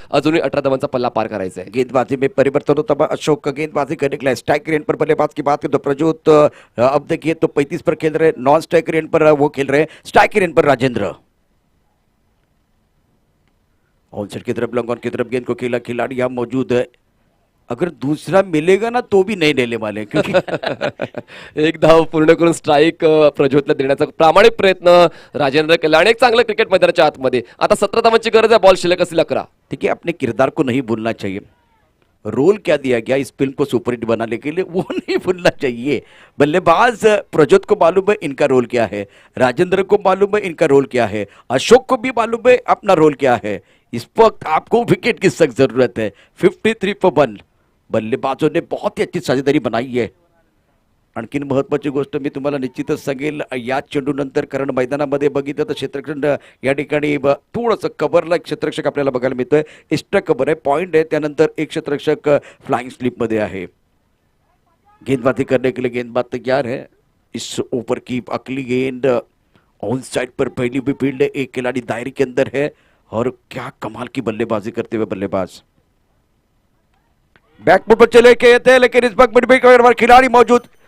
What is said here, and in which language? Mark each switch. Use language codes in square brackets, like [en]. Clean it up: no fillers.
[mr] अजूनही 18 धावांचा पल्ला पार करायचा आहे. [hi] गेंदबाजी में परिवर्तन होता है. अशोक का गेंदबाजी करने के लिए स्ट्राइक रेट पर बल्लेबाज की बात करें तो प्रज्योत अब देखिए तो 35 पर खेल रहे हैं. नॉन स्ट्राइक रेट पर वो खेल रहे हैं. स्ट्राइक रेट पर राजेंद्र. ऑनसाइड की तरफ लॉन्ग ऑन की तरफ गेंद को खेला. खिलाड़ी यहाँ मौजूद है. अगर दूसरा मिलेगा ना तो भी नहीं लेने वाले क्योंकि [mr] एक धाव पूर्ण करून स्ट्राईक प्रज्योतला देण्याचा प्रामाणिक प्रयत्न राजेंद्र केला आणि एक चांगलं क्रिकेट मैदानाच्या आतमध्ये. आता 17 धावांची गरज आहे. बॉल शिल्लक असतील 11. [hi] देखिए अपने किरदार को नहीं भूलना चाहिए. रोल क्या दिया गया इस फिल्म को सुपरहिट बनाने के लिए वो नहीं भूलना चाहिए. बल्लेबाज प्रज्योत को मालूम है इनका रोल क्या है, राजेंद्र को मालूम है इनका रोल क्या है, अशोक को भी मालूम है अपना रोल क्या है. इस वक्त आपको विकेट की सख्त जरूरत है. 53 फॉर 1. बल्लेबाजों ने बहुत ही अच्छी साझेदारी बनाई है. [mr] आणखीन महत्त्वाची गोष्ट मी तुम्हाला निश्चितच सांगेल या चेंडूनंतर कारण मैदानामध्ये बघितलं तर क्षेत्ररक्षण या ठिकाणी थोडंसं कव्हरला एक क्षेत्ररक्षक आपल्याला बघायला मिळतोय. एक्स्ट्रा कव्हर आहे, पॉइंट आहे, त्यानंतर एक क्षेत्ररक्षक फ्लाइंग स्लिपमध्ये आहे. [hi] गेंदबाजी करने के लिए गेंदबाज तैयार है. इस ओवर की अगली गेंद ऑन साइड पर पहली भी फील्ड है. एक खिलाड़ी दायरे के अंदर है और क्या कमाल की बल्लेबाजी करते हुए बल्लेबाज बैकफुट पर चले गए थे लेकिन इस वक्त मिड विकेट खिलाड़ी मौजूद.